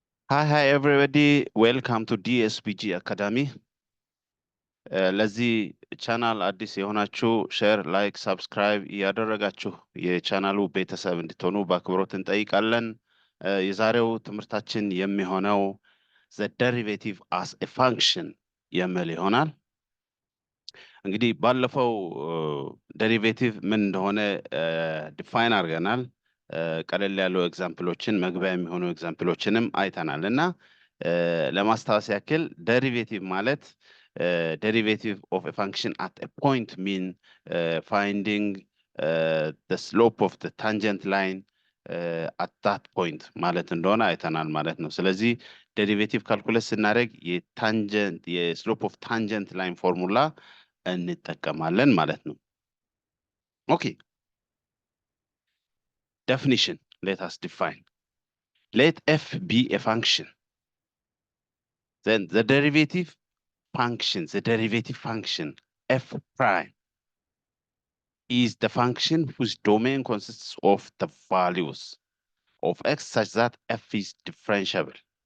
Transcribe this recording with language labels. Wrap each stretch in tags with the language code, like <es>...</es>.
<en>Hi everybody, welcome to DSPG Academy.</en> <am>ለዚህ ቻናል አዲስ የሆናችሁ ሼር፣ ላይክ፣ ሰብስክራይብ ያደረጋችሁ የቻናሉ ቤተሰብ እንድትሆኑ በአክብሮት እንጠይቃለን። የዛሬው ትምህርታችን የሚሆነው</am> <en>the derivative as a function</en> <am>የሚል ይሆናል። እንግዲህ ባለፈው ዴሪቬቲቭ ምን እንደሆነ ዲፋይን አድርገናል። ቀለል ያሉ ኤግዛምፕሎችን መግቢያ የሚሆኑ ኤግዛምፕሎችንም አይተናል እና ለማስታወስ ያክል ዴሪቬቲቭ ማለት</am> <en>derivative of a function at a point mean finding the slope of the tangent line at that point</en> <am>ማለት እንደሆነ አይተናል ማለት ነው። ስለዚህ ዴሪቬቲቭ ካልኩሌት ስናደርግ የታንጀንት የስሎፕ ኦፍ ታንጀንት ላይን ፎርሙላ እንጠቀማለን ማለት ነው። ኦኬ</am> <en>definition, let us define. Let f be a function, then the derivative function f prime is the function whose domain consists of the values of x such that f is differentiable.</en>